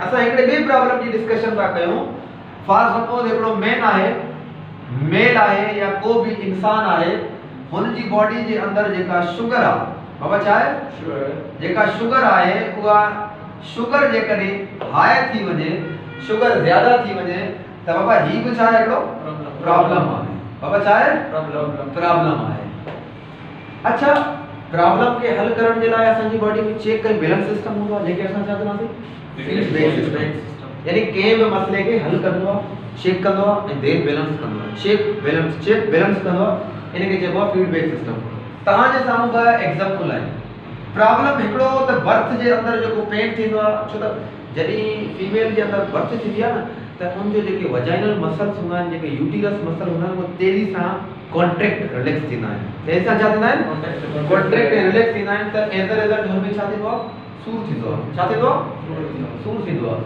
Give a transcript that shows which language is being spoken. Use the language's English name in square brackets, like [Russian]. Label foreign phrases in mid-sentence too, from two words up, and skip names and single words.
[Sindhi] असां हिकिड़े ॿिए प्रॉब्लम जी डिस्कशन था कयूं [English] for suppose [Sindhi] हिकिड़ो मेल आहे या को भी इंसान आहे हुन जी बॉडी जे अंदर जेका शुगर आहे बाबा छा आहे जेका शुगर आहे उहा शुगर जे कॾहिं हाई थी वञे शुगर ज्यादा थी वञे त बाबा ही भी छा आहे हिकिड़ो प्रॉब्लम आहे बाबा छा आहे प्रॉब्लम आहे। अच्छा प्रॉब्लम के हल करण जे लाइ असांजी बॉडी में [English] check and balance system [Sindhi] हूंदो आहे जेके असां छा चवंदासीं [English] feedback system [Sindhi] यानी कंहिं बि मसइले खे हल कंदो आहे चेक कंदो आहे ऐं [English] then balance [Sindhi] कंदो आहे [English] check balance [Sindhi] कंदो आहे इनके चइबो आहे [English] feedback system. [Sindhi] तहां जे साम्हूं ॿ एग्जांपल आहिनि प्रॉब्लम हिकिड़ो त बर्थ जे अंदर जेको पेन थींदो आहे छो त जॾहिं फीमेल जे अंदर बर्थ थींदी आहे न त उन जो जेके [English] vaginal muscles [Sindhi] हूंदा आहिनि जेके [English] uterus muscle [Sindhi] हूंदा आहिनि उहे तेज़ी सां [English] contract relax [Sindhi] थींदा आहिनि तेज़ी सां छा थींदा आहिनि कॉन्ट्रैक्ट ऐं रिलैक्स थींदा आहिनि त [English] as a result [Sindhi] हुन में छा थींदो आहे सूर थींदो आहे छा थींदो आहे सूर थींदो आहे।